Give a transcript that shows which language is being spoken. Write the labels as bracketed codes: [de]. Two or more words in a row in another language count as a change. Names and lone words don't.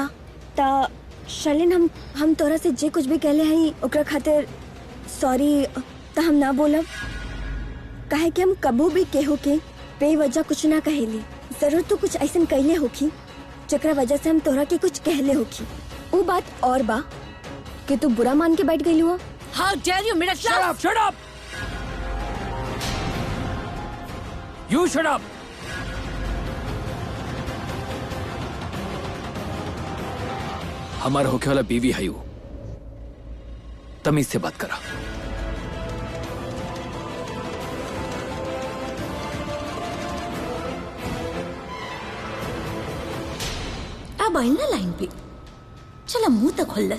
[bho] ता शर्लिन हम तोरा से जे कुछ भी कहले हई ओकरा खातिर सॉरी ता हम ना बोलब। काहे कि हम कबू भी केहू के बेवजह कुछ ना कहेली। जरूर तू कुछ ऐसन कहले होखी जेकरा वजह से हम तोरा के कुछ कहले होखी। वो बात और बा कि तू बुरा मान के बैठ गई हुआ। [en] How dare you, [bho] मेरा [en] Shut up! You shut up! [bho] हमारा होके वाला बीवी है वो, तमीज से बात करा। अब आई ना लाइन पे, चला मुंह तक खोलस।